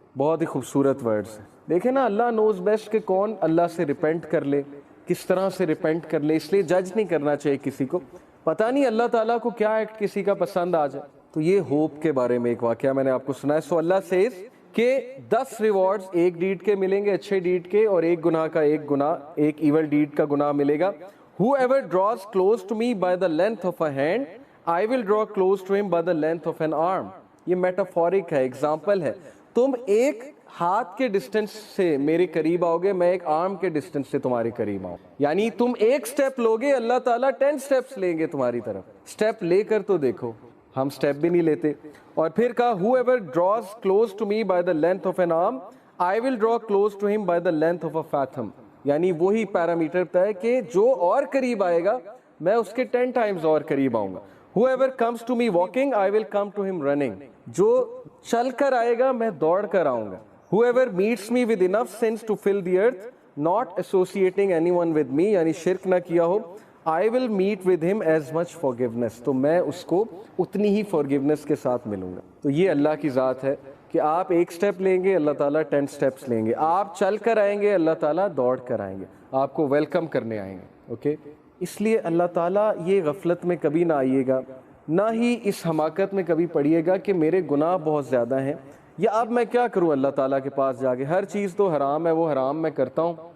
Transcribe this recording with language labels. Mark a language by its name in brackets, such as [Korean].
[Urdu] بہت ہی خوبصورت ورڈز ہیں. دیکھیں نا, اللہ نوز بیسٹ کہ کون اللہ سے ریپینٹ کر لے, کس طرح سے ریپینٹ کر لے. اس لیے جج نہیں کرنا چاہیے کسی کو, پتہ نہیں اللہ تعالیٰ کو کیا ایکٹ کسی کا پسند آ جائے. تو یہ ہوپ کے بارے میں ایک واقعہ میں نے آپ کو سنا ہے. سو اللہ سیز کہ 10 ریوارڈز ایک ڈیڈ کے ملیں گے, اچھے ڈیڈ کے, اور ایک گناہ کا ایک ایول ڈیڈ کا گناہ ملے گا. [English] Whoever draws close to me by the length of a hand, I will draw close to him by the length of an arm. [Urdu] یہ میٹافورک ہے, ایگزامپل ہے. تم ایک ہاتھ کے ڈسٹنس سے میرے قریب آؤ گے, میں ایک آرم کے ڈسٹنس سے تمہارے قریب آؤں. یعنی تم ایک سٹیپ لوگے, اللہ تعالیٰ 10 سٹیپس لیں گے تمہاری طرف. سٹیپ لے کر تو دیکھو, ہم سٹیپ بھی نہیں لیتے. اور پھر کہا [English] whoever draws close to me by the length of an arm, I will draw close to him by the length of a fathom. [Urdu] یعنی وہی پیرامیٹر ہے کہ جو اور قریب آئے گا میں اس کے 10 ٹائمز اور قریب آؤں گا. [English] Whoever comes to me walking, I will come to him running. [Urdu] جو چل کر آئے گا میں دوڑ کر آؤں گا. [English] Whoever meets me with enough sins to fill the earth, not associating anyone with me, [Urdu] یعنی شرک نہ کیا ہو, [English] I will meet with him as much forgiveness. [Urdu] تو میں اس کو اتنی ہی forgiveness کے ساتھ ملوں گا. تو یہ اللہ کی ذات ہے کہ آپ ایک سٹیپ لیں گے, اللہ تعالیٰ 10 سٹیپس لیں گے. آپ چل کر آئیں گے, اللہ تعالیٰ دوڑ کر آئیں گے, آپ کو ویلکم کرنے آئیں گے. اوکے, اس لیے اللہ تعالیٰ یہ غفلت میں کبھی نہ آئیے گا, نہ ہی اس حماقت میں کبھی پڑیے گا کہ میرے گناہ بہت زیادہ ہیں, یا اب میں کیا کروں اللہ تعالیٰ کے پاس جا کے, ہر چیز تو حرام ہے, وہ حرام میں کرتا ہوں.